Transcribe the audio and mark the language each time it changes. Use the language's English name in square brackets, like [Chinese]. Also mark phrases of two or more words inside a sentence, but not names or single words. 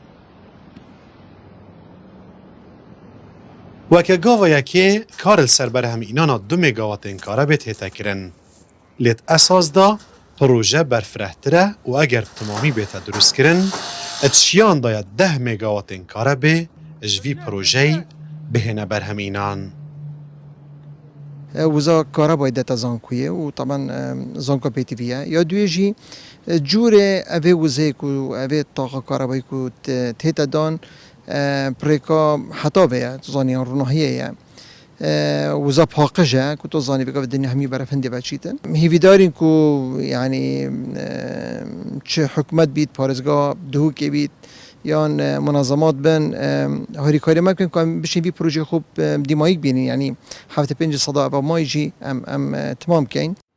[Kurdish] وەکە گاڤەیەکێ کار li ser berhemînana 2 megawatên karebê tête kirin. Lê esas da proje berfirehtir e û eger bi timamî bête durustkirin, etşiyan daye 10 megawatên karebê ji vî projeyê bihêne berhemînan. وزا کارەبای دەتە زانکۆیە و طبعاً زانکۆ پێتیڤیە یا دوێ ژی جوورێ ئەvê وزەیەک و ئەvê تاقە کارەبایک و تێتە دان پرێکا حتاڤەیە زانیان ڕووناهیەیە وزا پاقژە ku to zanî bika dinê hemî berefendê veçîtin. Hêvîdarên ku yanî çi hikûmet bît, parêzgeha dihûkê bît yan munazemat bin harîkarî me bikin ku em bişên vî projeyê xwe dîmayîk bînin yanî 75 seda eva mayî jî em timam bikeyn.